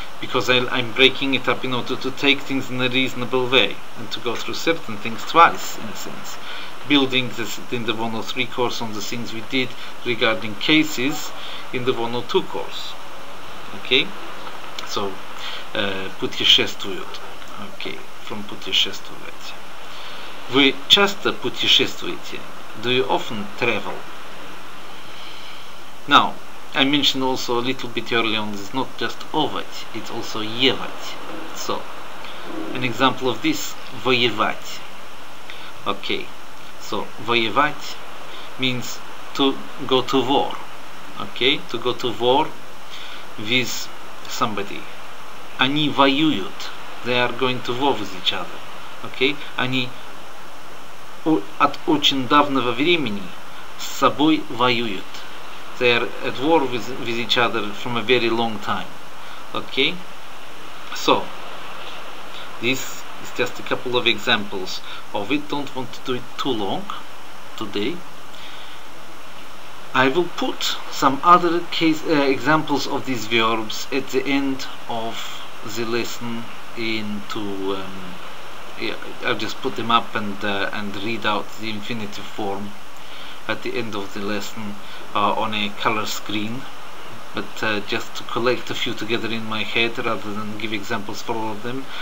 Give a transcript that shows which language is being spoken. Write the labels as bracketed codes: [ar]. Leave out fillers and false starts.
[en] Because I'm breaking it up in order to take things in a reasonable way and to go through certain things twice, in a sense. Building this in the 103 course on the things we did regarding cases in the 102 course. Okay, so путешествуют. Okay, from путешествовать. [ru] Вы часто путешествуете? [en] Do you often travel? Now, I mentioned also a little bit earlier on, it's not just ovat, it's also евать. So, an example of this, воевать. Okay, so воевать means to go to war. Okay, to go to war with somebody. [ru] Они воюют. [en] They are going to war with each other. Okay? [ru] Они от очень давнего времени с собой воюют. [en] They are at war with each other from a very long time. Okay? So, this is just a couple of examples of it. Don't want to do it too long today. I will put some other examples of these verbs at the end of the lesson into I'll just put them up and read out the infinitive form at the end of the lesson on a color screen, but just to collect a few together in my head rather than give examples for all of them.